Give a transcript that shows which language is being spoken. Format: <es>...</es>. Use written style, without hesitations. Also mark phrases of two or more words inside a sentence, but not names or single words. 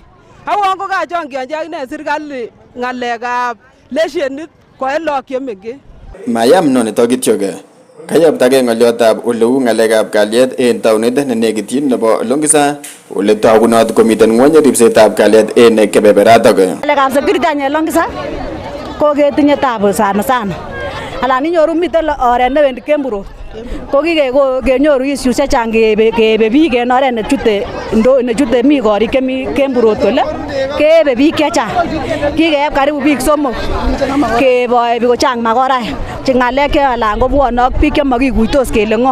<kln>Awon ko kachongionji akine serikali ng'alekab leshenit koe lagok chemengech. Mayam nonitok kityok kayaptagei ng'olyotab oleu ng'alekab kalyet en taonit nenekityin nebo Longisa ole togunot komiten ng'wony ripsetab kalyet en kebeberatok. Ng'alekab security en Longisa ko ketinye tabu sana. Alan inyoru miten oret newendi Kemburo. Ko kenyoru issues chechang kebe biik en oret nechute mi korik chemi Kemburo kole kebe biik chechang. Kikeeb karibu biik 3 keboe kochang makoraek. Ng'alek chealan kobwone ak biik chemakikuitos kele ng'o.</kln>